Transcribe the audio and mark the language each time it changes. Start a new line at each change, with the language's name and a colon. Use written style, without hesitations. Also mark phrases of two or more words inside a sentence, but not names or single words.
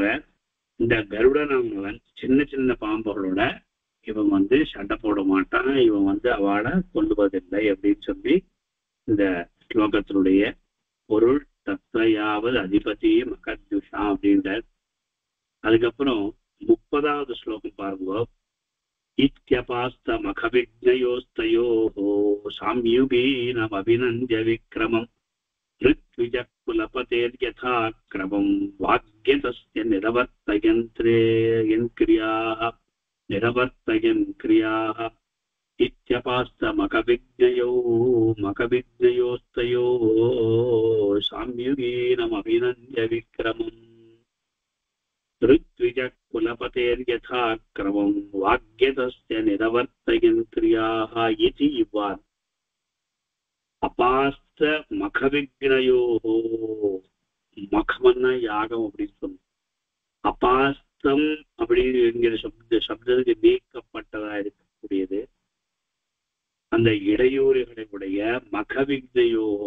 Tamil: இந்த கருடனவன் சின்ன சின்ன பாம்புகளோட இவன் சண்டை போட மாட்டான், இவன் அவளை கொல்லுவதில்லை அப்படின்னு சொல்லி இந்த ஸ்லோகத்தினுடைய பொருள்.
Sanskrit: तत्रयावद् अधिपति मखद्युषा அப்படின்ற.
Tamil: அதுக்கப்புறம் 30வது ஸ்லோகம் பாருங்க.
Sanskrit: इत्यपास्त मखविघ्नयोस्तयोः साम्युगीनम् अभिनन्द्य विक्रमम् ऋत्विजः कुलपतेर्यथा क्रमं वाग्यतस्य निरवर्तयन् क्रियाः इत्यपास्तमकविज्ञयोस्तयोः साम्युगीनमभिनन्द्य विक्रमम् ऋत्विजः कुलपतेर्यथा क्रमं वाग्यतस्य निरवर्तयन् क्रियाः इति इवान् अपास्त मखविघ्नयोः
Tamil: மகமன்னா யாகம் அப்படின்னு சொல்லும். அபாஸ்தம் அப்படிங்கிற சப்தத்துக்கு நீக்கப்பட்டதா இருக்கக்கூடியது அந்த இடையூறுகளை உடைய மகவிக்னயோஹோ.